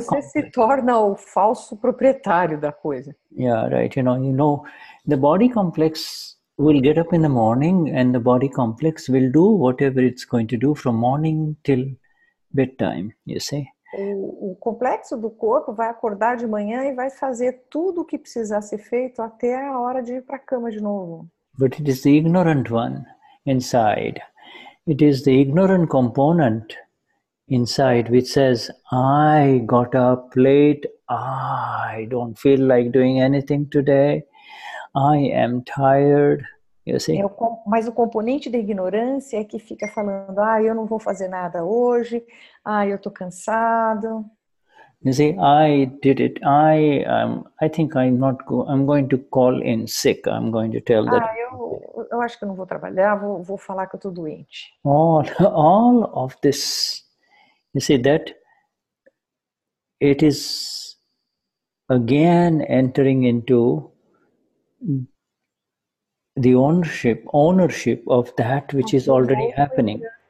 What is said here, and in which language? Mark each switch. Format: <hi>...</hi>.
<pt>você se torna o falso proprietário da coisa.</pt> <en>Yeah, right. You know, the body complex will get up in the morning and the body complex will do whatever it's going to do from morning till bedtime, you see.</en> <pt>O complexo do corpo vai acordar de manhã e vai fazer tudo o que precisar ser feito até a hora de ir para a cama de novo.</pt> <en>But it is the ignorant one inside. It is the ignorant component inside which says, I got up late, I don't feel like doing anything today, I am tired. You see?</en> <pt>Mas o componente da ignorância é que fica falando, eu não vou fazer nada hoje, eu estou cansado.</pt> <en>You see, I did it. I think I'm going to call in sick. I'm going to tell that.</en> <pt>Eu acho que eu não vou trabalhar, vou falar que eu estou doente.</pt> <en>All of this, you see that it is again entering into the ownership of that which is already happening.</en>